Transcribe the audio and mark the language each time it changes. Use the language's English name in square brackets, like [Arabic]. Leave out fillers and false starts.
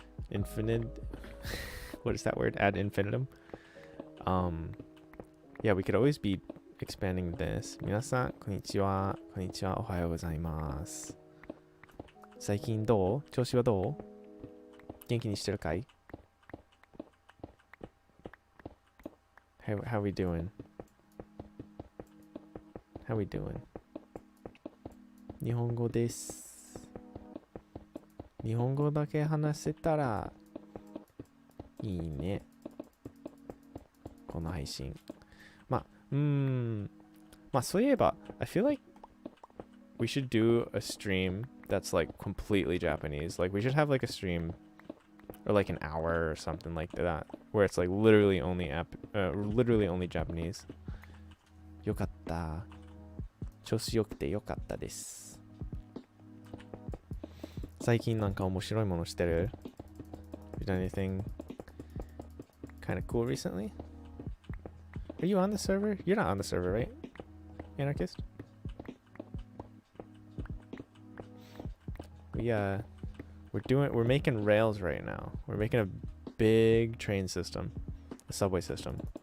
[English] Infinite. What is that word? Ad infinitum. Yeah, we could always be expanding this. [Japanese] 皆さん、こんにちは。こんにちは。おはようございます。最近どう？調子はどう？元気にしてるかい？ [English] How we doing? How we doing? [Japanese] 日本語です。日本語だけ話せたらいいね。この配信。まあそういえば [English] I feel like we should do a stream that's like completely Japanese. Like we should have like a stream or like an hour or something like that where it's like literally only Japanese. [Japanese] よかった。調子よくてよかったです。最近なんか面白いものしてる？ [English] You done anything kind of cool recently? Are you on the server? You're not on the server, right? Anarchist? We're making rails right now. We're making a big train system, a subway system.